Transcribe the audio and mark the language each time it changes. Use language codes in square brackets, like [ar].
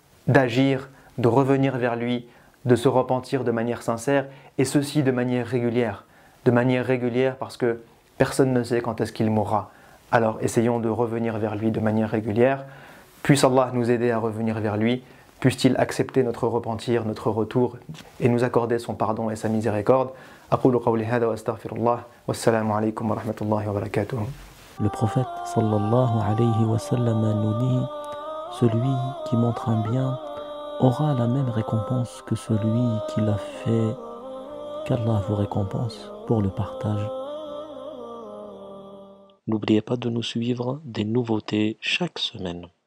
[fr] d'agir, de revenir vers lui, de se repentir de manière sincère, et ceci de manière régulière. De manière régulière parce que personne ne sait quand est-ce qu'il mourra. Alors essayons de revenir vers lui de manière régulière. Puisse Allah nous aider à revenir vers lui. Puisse-t-il accepter notre repentir, notre retour, et nous accorder son pardon et sa miséricorde. [ar] أقول قولي هذا وأستغفر الله والسلام عليكم ورحمة الله وبركاته. [fr] Le prophète sallallahu alayhi wa sallam nous dit: celui qui montre un bien aura la même récompense que celui qui l'a fait, qu'Allah vous récompense pour le partage. N'oubliez pas de nous suivre, des nouveautés chaque semaine.